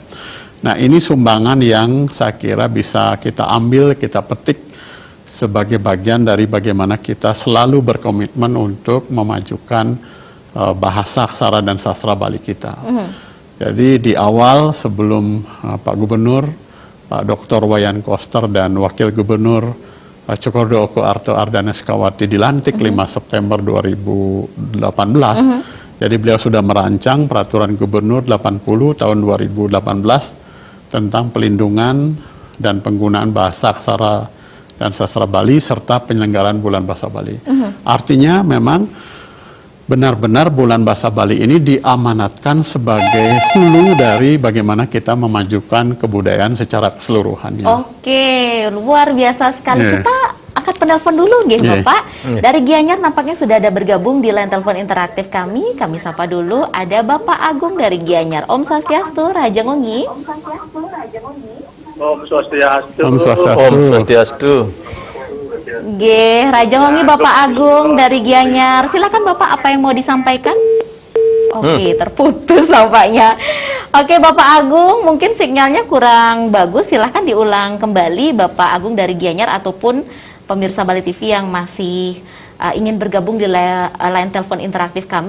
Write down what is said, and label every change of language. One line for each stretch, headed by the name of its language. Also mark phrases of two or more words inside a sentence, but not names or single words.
Indonesian: Nah, ini sumbangan yang saya kira bisa kita ambil, kita petik sebagai bagian dari bagaimana kita selalu berkomitmen untuk memajukan bahasa, aksara, dan sastra Bali kita. Jadi di awal sebelum Pak Gubernur, Pak Dr. Wayan Koster dan Wakil Gubernur Cokordo Oko Arto Ardana Sekawati dilantik 5 September 2018. Jadi beliau sudah merancang peraturan Gubernur 80 tahun 2018 tentang pelindungan dan penggunaan bahasa, aksara, dan sastra Bali serta penyelenggaraan Bulan Bahasa Bali. Artinya memang benar-benar Bulan Bahasa Bali ini diamanatkan sebagai hulu dari bagaimana kita memajukan kebudayaan secara keseluruhannya. Oke, luar biasa sekali. Yeah. Kita angkat penelpon dulu nggih Yeah. Bapak. Dari Gianyar nampaknya sudah ada bergabung di line telepon interaktif kami. Kami sapa dulu, ada Bapak Agung dari Gianyar.
Balinese: Om Swastiastu, Raja Ngongi. Om Swastiastu. Om Swastiastu. Om Swastiastu. Nggih, Raja Ngongi
Indonesian: Bapak Agung dari Gianyar. Silakan Bapak, apa yang mau disampaikan? Oke, terputus nampaknya. Oke, Bapak Agung, mungkin sinyalnya kurang bagus. Silahkan diulang kembali Bapak Agung dari Gianyar ataupun pemirsa Bali TV yang masih ingin bergabung di line telepon interaktif kami.